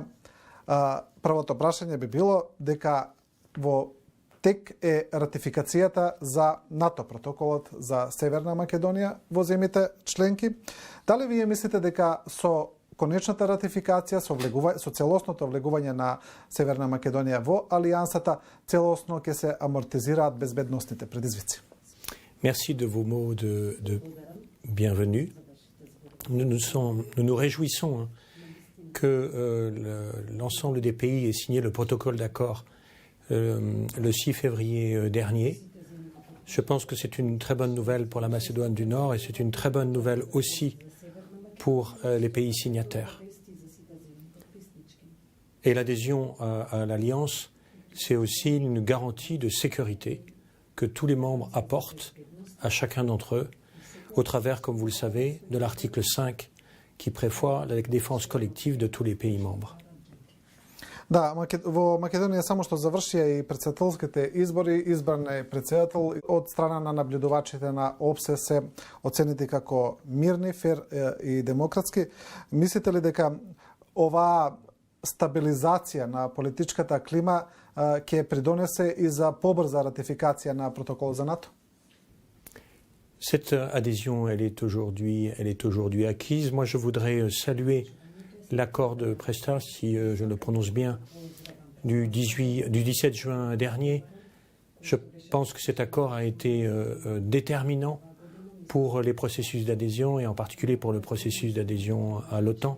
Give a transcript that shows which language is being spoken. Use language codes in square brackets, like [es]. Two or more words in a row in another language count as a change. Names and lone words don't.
[mk] Првото прашање би било дека во тек е ратификацијата за НАТО протоколот за Северна Македонија во земјите членки. Дали вие мислите дека со конечната ратификација, со целосното влегување на Северна Македонија во Алијансата, целосно ќе се амортизираат безбедносните предизвици? [fr] Merci de vos mots de bienvenue. Nous nous réjouissons que l'ensemble des pays ait signé le protocole d'accord le 6 février dernier. Je pense que c'est une très bonne nouvelle pour la Macédoine du Nord et c'est une très bonne nouvelle aussi pour les pays signataires. Et l'adhésion à l'Alliance, c'est aussi une garantie de sécurité que tous les membres apportent à chacun d'entre eux au travers, comme vous le savez, de l'article 5 qui prévoit la défense collective de tous les pays membres. [mk] Да, во Македонија само што завршија и претседателските избори, избран е претседател од страна на наблюдувачите на ОПСЕ се оценети како мирни, фер и демократски. Мислите ли дека оваа стабилизација на политичката клима ќе придонесе и за побрза ратификација на протокол за НАТО? [fr] Cette adhésion, elle est aujourd'hui acquise. Moi, je voudrais saluer l'accord de Prestas, si je le prononce bien, du 17 juin dernier. Je pense que cet accord a été déterminant pour les processus d'adhésion et en particulier pour le processus d'adhésion à l'OTAN.